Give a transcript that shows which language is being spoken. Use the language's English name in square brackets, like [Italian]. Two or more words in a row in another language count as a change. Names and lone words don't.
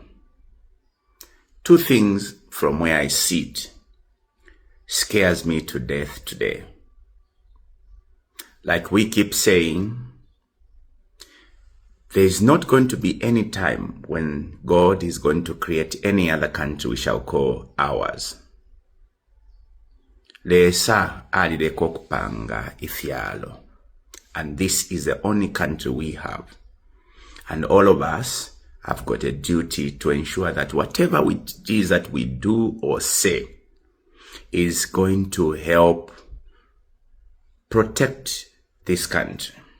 [English] Two things from where I sit scares me to death today. Like we keep saying, there is not going to be any time when God is going to create any other country we shall call ours. [Bemba] Leesa alireko kupanga ifyalo. [English] And this is the only country we have. And all of us have got a duty to ensure that whatever it is that we do or say is going to help protect this country.